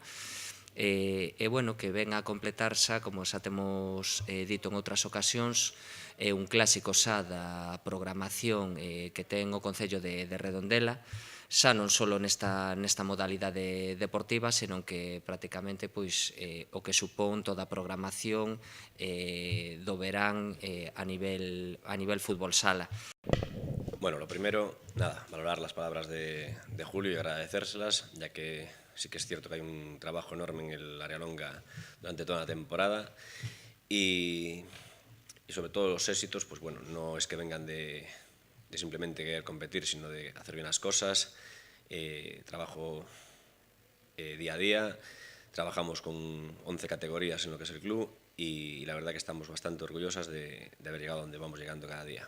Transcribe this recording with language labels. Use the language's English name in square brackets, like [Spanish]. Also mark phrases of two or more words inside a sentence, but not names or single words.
[Galician] Bueno, que ven a completarse, como xa temos dito en outras ocasións, un clásico xa da programación que ten o Concello de Redondela, xa non só nesta modalidade deportiva, senón que prácticamente o que supón toda a programación do verán a nivel fútbol sala. [Spanish] Bueno, lo primero, nada, valorar las palabras de Julio y agradecérselas, ya que sí que es cierto que hay un trabajo enorme en el Área Longa durante toda la temporada y sobre todo los éxitos, pues bueno, no es que vengan de simplemente querer competir, sino de hacer bien las cosas, trabajo día a día, trabajamos con 11 categorías en lo que es el club y la verdad que estamos bastante orgullosas de haber llegado donde vamos llegando cada día.